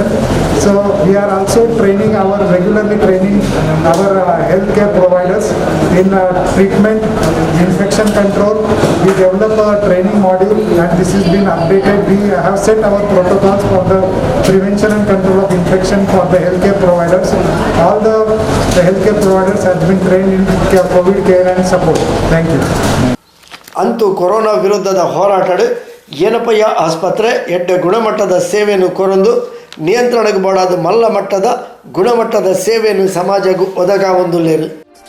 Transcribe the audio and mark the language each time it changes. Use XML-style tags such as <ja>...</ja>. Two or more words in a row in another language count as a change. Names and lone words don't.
<en>So we are also regularly training our healthcare providers in treatment, infection control. We develop a training module, and this has been updated. We have set our protocols for the prevention and control of infection for the healthcare providers. All the healthcare providers have been trained in COVID care and support. Thank you.</en> <tcy>ಅಂತೂ ಕೊರೋನಾ ವಿರುದ್ಧದ ಹೋರಾಟಡು ಏನಪಯ್ಯ ಆಸ್ಪತ್ರೆ ಎಡ್ಡೆ ಗುಣಮಟ್ಟದ ಸೇವೆಯನ್ನು ಕೊರೊಂದು ನಿಯಂತ್ರಣಕ್ಕೆ ಬೋಡಾದ ಮಲ್ಲ ಮಟ್ಟದ ಗುಣಮಟ್ಟದ ಸೇವೆಯನ್ನು ಸಮಾಜಕ್ಕೂ ಒದಗಾವೊಂದುಲ್ಲೇರು.</tcy>